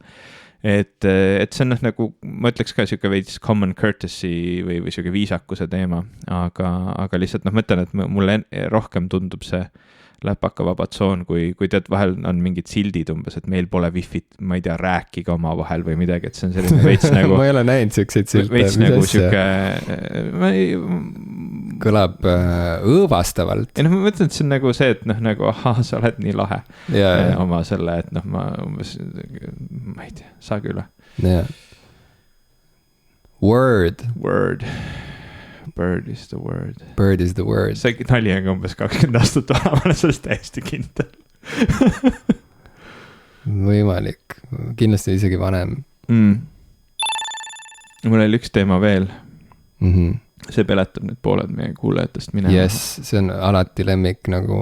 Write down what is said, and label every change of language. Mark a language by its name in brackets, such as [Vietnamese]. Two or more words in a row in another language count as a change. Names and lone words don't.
[Estonian] Et see on nagu, ma ütleks ka siuke veits [English] common courtesy [Estonian] või siuke viisakuse teema, aga lihtsalt ma mõtlen, et mulle rohkem tundub see läpaka vaba tsoon, kui tead, vahel on mingid sildid umbes, et meil pole wifit, ma ei tea, rääkige oma vahel või midagi, et see on selline veits nagu ma ei ole näinud siukseid silte. Veits nagu siuke kõlab õõvastavalt. Ja ma mõtlen, et see on nagu see, et nagu sa oled nii lahe oma selle, et ma umbes, ma ei tea, saage üle. Word. [English] Bird is the word. Bird is the word. [Estonian] See nali on umbes 20 aastat vana, ma olen sellest täiesti kindel. Võimalik. Kindlasti isegi vanem. Mul oli üks teema veel. See peletab nüüd pooled meie kuulajatest minema. Yes, see on alati lemmik nagu.